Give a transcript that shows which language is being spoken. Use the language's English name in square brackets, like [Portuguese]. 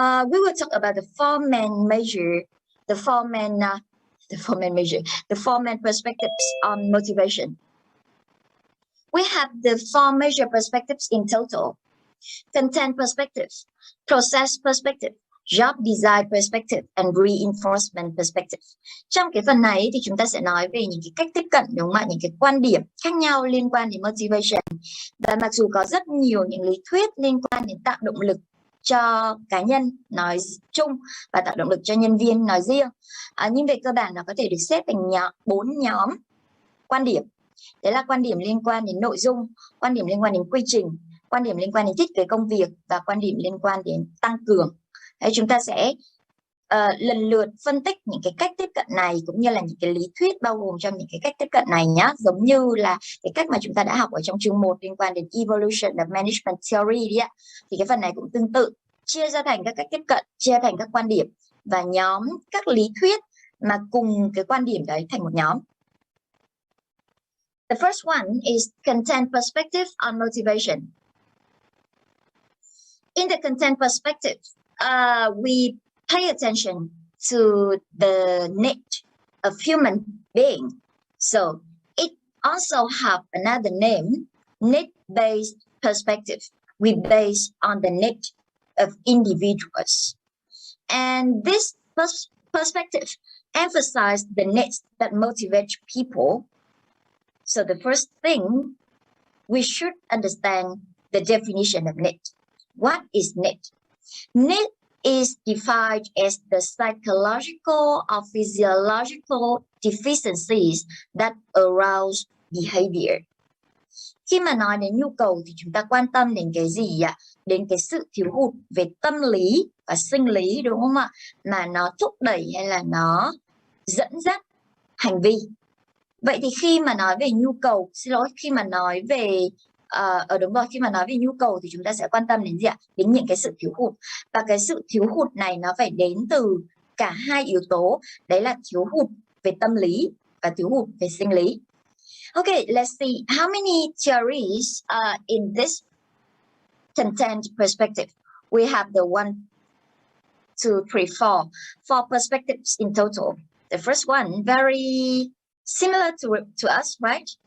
[English] We will talk about the four main perspectives on motivation. We have the four major perspectives in total: content perspective, process perspective, job design perspective, and reinforcement perspective. [Vietnamese] Trong cái phần này thì chúng ta sẽ nói về những cái cách tiếp cận, đúng không ạ? Những cái quan điểm khác nhau liên quan đến motivation. Và mặc dù có rất nhiều những lý thuyết liên quan đến tạo động lực cho cá nhân nói chung và tạo động lực cho nhân viên nói riêng, nhưng về cơ bản nó có thể được xếp thành 4 nhóm quan điểm. Đấy là quan điểm liên quan đến nội dung, quan điểm liên quan đến quy trình, quan điểm liên quan đến thiết kế công việc và quan điểm liên quan đến tăng cường. Đấy, chúng ta sẽ lần lượt phân tích những cái cách tiếp cận này cũng như là những cái lý thuyết bao gồm trong những cái cách tiếp cận này nhé, giống như là cái cách mà chúng ta đã học ở trong chương 1 liên quan đến Evolution of Management Theory đi ạ. Thì cái phần này cũng tương tự, chia ra thành các cách tiếp cận, chia thành các quan điểm và nhóm các lý thuyết mà cùng cái quan điểm đấy thành một nhóm. [English] The first one is content perspective on motivation. In the content perspective, we pay attention to the need of human being. So it also have another name, need-based perspective. We base on the need of individuals. And this perspective emphasizes the needs that motivate people. So the first thing, we should understand the definition of need. What is need? Need is defined as the psychological or physiological deficiencies that arouse behavior. [Vietnamese] Khi mà nói đến nhu cầu thì chúng ta quan tâm đến cái gì ạ? Đến cái sự thiếu hụt về tâm lý và sinh lý, đúng không ạ? Mà nó thúc đẩy hay là nó dẫn dắt hành vi. Vậy thì khi mà nói về nhu cầu, khi mà nói về khi mà nói về nhu cầu thì chúng ta sẽ quan tâm đến gì ạ? Đến những cái sự thiếu hụt. Và cái sự thiếu hụt này nó phải đến từ cả hai yếu tố, đấy là thiếu hụt về tâm lý và thiếu hụt về sinh lý. [English] Okay, let's see how many theories in this content perspective. We have the 1, 2, 3, 4 perspectives in total. The first one, very similar to us, right?